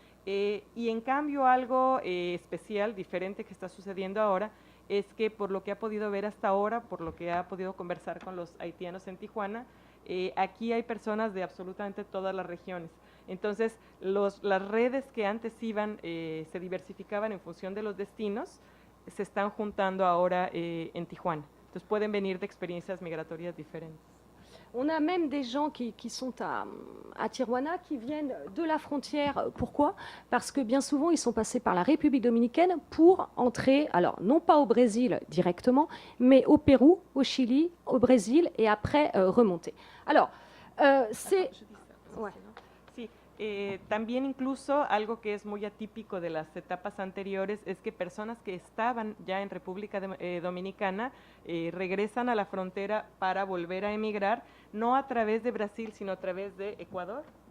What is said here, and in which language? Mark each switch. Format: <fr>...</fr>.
<es>Y en cambio algo especial, diferente que está sucediendo ahora, es que por lo que ha podido ver hasta ahora, por lo que ha podido conversar con los haitianos en Tijuana, aquí hay personas de absolutamente todas las regiones. Entonces, las redes que antes iban, se diversificaban en función de los destinos, se están juntando ahora en Tijuana. Entonces, pueden venir de experiencias migratorias diferentes.</es> <fr>On a même des gens qui sont à Tijuana qui viennent de la frontière. Pourquoi? Parce que bien souvent, ils sont passés par la République dominicaine pour entrer, alors non pas au Brésil directement, mais au Pérou, au Chili, au Brésil et après remonter. Alors, c'est... Ouais.</fr> <es>Sí, también incluso algo que es muy atípico de las etapas anteriores es que personas que estaban ya en República Dominicana regresan a la frontera para volver a emigrar, no a través de Brasil, sino a través de Ecuador.</es>